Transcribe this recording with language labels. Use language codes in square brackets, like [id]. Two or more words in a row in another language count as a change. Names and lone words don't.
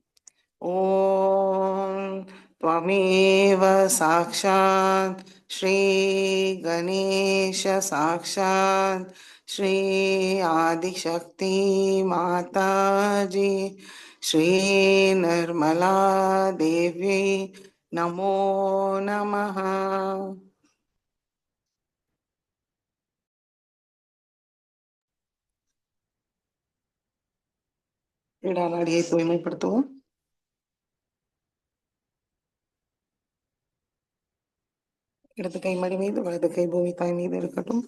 [sa] ॐ त्वमेव साक्षात् श्री गणेश साक्षात् श्री आदिशक्ति माताजी श्री निर्मला देव्यै नमो नमः। [ta] இடநாடியை தூய்மைப்படுத்துவோம். இடது கை மடி மீது, வலது கை பூமி தாய் மீது இருக்கட்டும்.